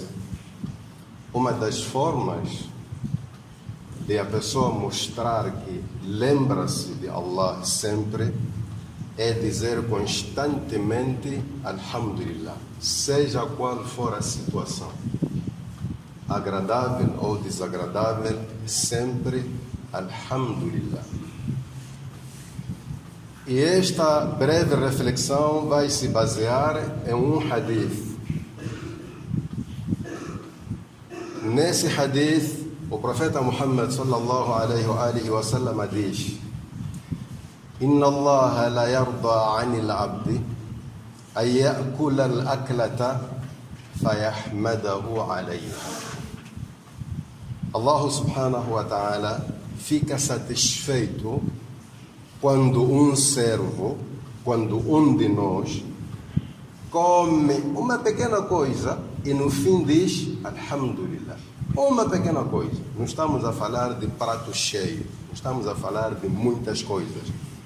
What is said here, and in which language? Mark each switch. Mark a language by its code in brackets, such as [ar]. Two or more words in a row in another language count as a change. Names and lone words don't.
[pt] Uma das formas de a pessoa mostrar que lembra-se de Allah sempre é dizer constantemente Alhamdulillah, seja qual for a situação, agradável ou desagradável, sempre Alhamdulillah. E esta breve reflexão vai se basear em um hadith. Nesse hadith, o profeta Muhammad [ar] صلى الله عليه وآله وسلم diz: إن الله لا يرضى عن العبد أن يأكل الأكلة فيحمده عليها. [pt] Allah [ar] سبحانه وتعالى [pt] fica satisfeito quando um servo, quando um de nós come uma pequena coisa e no fim diz Alhamdulillah. Uma pequena coisa. Não estamos a falar de prato cheio, não estamos a falar de muitas coisas.